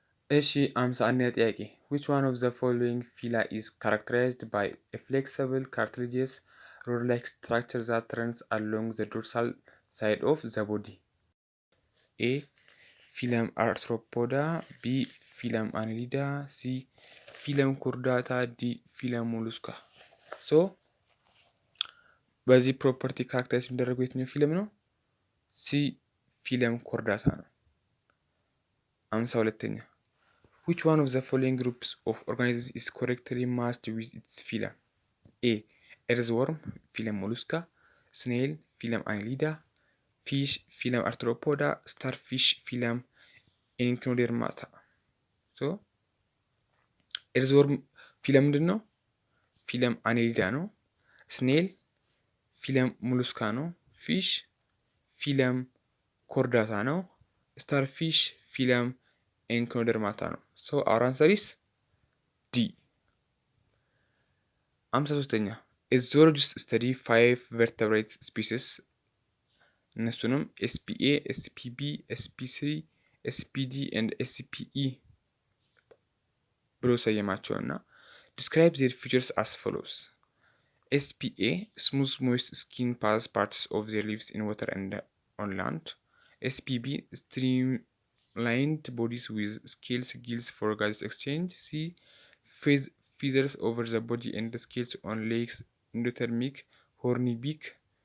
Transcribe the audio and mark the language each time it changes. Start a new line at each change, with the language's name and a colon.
Amharic: እሺ 51ኛ ጥያቄ
English: which one of the following phyla is characterized by a flexible cartilaginous rod-like structure that runs along the dorsal side of the body? A. Phylum Arthropoda, B. Phylum Annelida, C. Phylum Chordata, D. Phylum Mollusca.
Amharic: So በዚህ ፕሮፐርቲ ካራክተራይዝ የሚደረገው የትኛው ፊለም ነው? ሲ ፊለም ኮርዳታ ነው።
English: 52ኛ which one of the following groups of organisms is correctly matched with its phylum? A. earthworm phylum mollusca, snail phylum annelida, fish phylum arthropoda, starfish phylum echinodermata.
Amharic: so earthworm ፊለም ምንድን ነው?
English: ፊለም አኔሊዳ ነው። ስኔል ፊለም ሙሉስካ ነው። ፊሽ ፊለም ኮርዳታ ነው። ስታርፊሽ ፊለም ኤንኮደርማታ ነው። ሶ አወር አንሰር ኢዝ ዲ። 53ኛ a zoologist study 5 vertebrate species
Amharic: እነሱንም ኤስፒኤ፣ ኤስፒቢ፣ ኤስፒሲ፣ ኤስፒዲ and ኤስፒኢ ብሎ ሰየማቸው እና
English: describe their features as follows. SPA smooth moist skin pass parts of their leaves in water and on land. SPB streamlined bodies with scales gills for gas exchange. C feathers over the body and scales on legs endothermic horny beak.